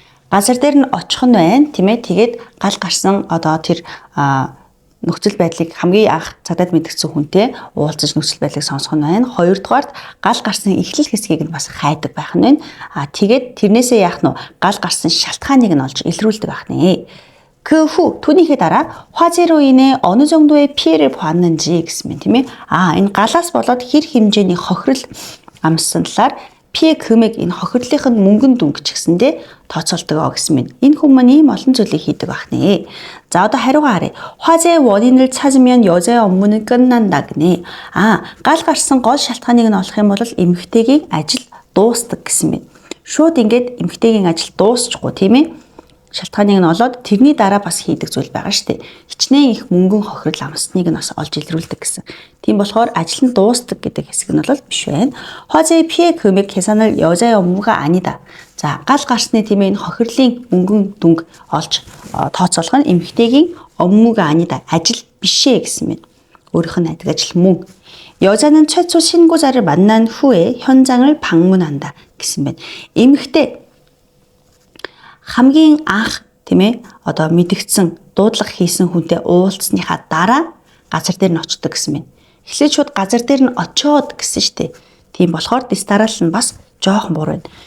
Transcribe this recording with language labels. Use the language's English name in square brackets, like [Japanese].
[Mongolian] газар дээр нь очих нь байна тийм ээ. Тэгээд гал гарсан одоо тэр нөхцөл байдлыг хамгийн анх цагдаад мэдгдсэн хүнтэй уулзаж нөхцөл байдлыг сонсох нь байна. Хоёрдугаарт гал гарсан эхлэл хэсгийг нь бас хайдаг байх нь байна. Тэгээд тэрнээсээ яах нь гал гарсан шалтгааныг нь олж илрүүлдэг байх нэ. [Korean] 그 후 [Mongolian] түүнийхээ дараа [Korean] 화재로 인해 어느 정도의 피해를 보았는지 [Mongolian] гэсэн мэт тийм ээ. Энэ галаас болоод хэр хэмжээний хохирол амссан талаар [Korean] 피해 금액 [Mongolian] энэ хохирлын мөнгөн дүнг ч гэсэндээ тооцоолдог гэсэн мэт. Энэ хүмүүс ийм олон зүйлийг хийдэг байх нэ. 자, одоо хариугаа харъя. [Korean] 화재 원인을 찾으면 여자의 업무는 끝난다 гэнэ. [Mongolian] гал гарсан гол шалтгааныг нь олох юм бол эмэгтэйгийн ажил дуустдаг гэсэн мэт. Шууд ингээд эмэгтэйгийн ажил дуусчихгүй тийм ээ. шалтгааныг нь олоод тэрний дараа бас хийдэг зүйл байгаа шүү дээ. Хичнээн их мөнгөн хохирол амсныг нь бас олж илрүүлдэг гэсэн. Тийм болохоор ажил нь дуустдаг гэдэг хэсэг нь бол биш байна. [Korean] 화재의 피해 금액 계산을 여자의 업무가 아니다. [Mongolian] 자, гал гарсны тийм энэ хохирлын мөнгөн дүнг олж тооцоолох нь эмэгтэйгийн [Korean] 업무가 아니다. [Mongolian] ажил бишээ гэсэн мэт. өөрийнх нь найдаг ажил мөн. [Korean] 여자는 최초 신고자를 만난 후에 현장을 방문한다 [Mongolian] гэсэн байна. эмэгтэй хамгийн анх тийм ээ одоо мэдгдсэн дуудлага хийсэн хүнтэй уулзсныхаа дараа газар дээр нь очдог гэсэн байна. Эхлээд шууд газар дээр нь очиод гэсэн штэ. Тийм болохоор дистарал нь бас жоохон буруу байна.